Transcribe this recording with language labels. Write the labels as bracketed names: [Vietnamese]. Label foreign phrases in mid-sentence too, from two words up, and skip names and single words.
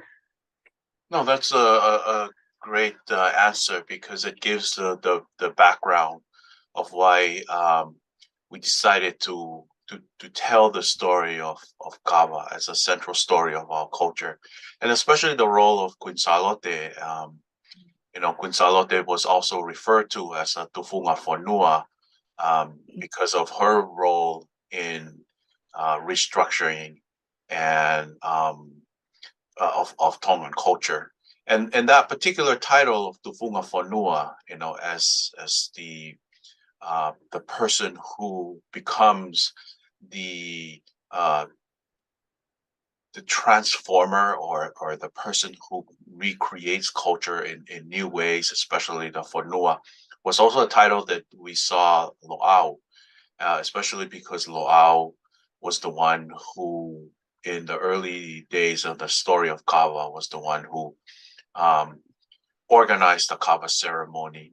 [English] No, that's a great answer, because it gives the background of why we decided to tell the story of KAVA as a central story of our culture, and especially the role of Queen Charlotte. Queen Charlotte was also referred to as a [Tongan] tufunga fonua [English] because of her role in restructuring and of Tongan culture, and that particular title of [Tongan] tufunga fonua, [English] as the person who becomes the transformer, or the person who recreates culture in new ways, especially the fonua, was also a title that we saw Lo'au, especially because Lo'au was the one who, in the early days of the story of KAVA, was the one who organized the KAVA ceremony.